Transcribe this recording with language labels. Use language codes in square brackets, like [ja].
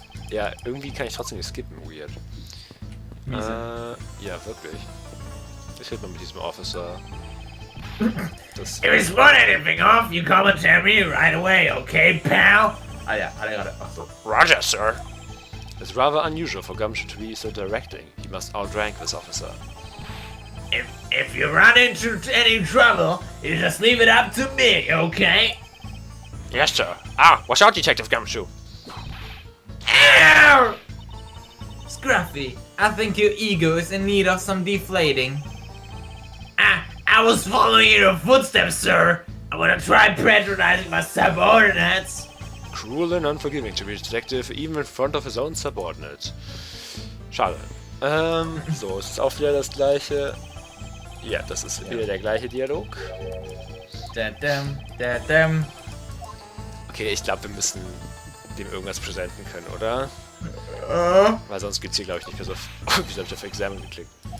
[de] Ja, irgendwie kann ich trotzdem nicht skippen, weird. Ja, wirklich. Ich rede mal mit diesem Officer. Das [en] If you spot anything off, you come and tell me right away, okay, pal? [de] Ah ja, hat er gerade. Achso. [en] Roger, sir. It's rather unusual for Gumshoe to be so directing. He must outrank this officer. If you run into any trouble, you just leave it up to me, okay? Yes, sir. Ah, watch out, Detective Gumshoe. Ow! Scruffy, I think your ego is in need of some deflating. I was following in your footsteps, sir. I wanna try patronizing my subordinates. Cruel and unforgiving to be a detective, even in front of his own subordinate. [de] Schade. So, es ist auch wieder das gleiche. Ja, das ist wieder der gleiche Dialog. Okay, ich glaube, wir müssen dem irgendwas präsentieren können, oder? Weil sonst geht's hier, glaube ich, nicht mehr so. Wieso hab ich auf Examen geklickt?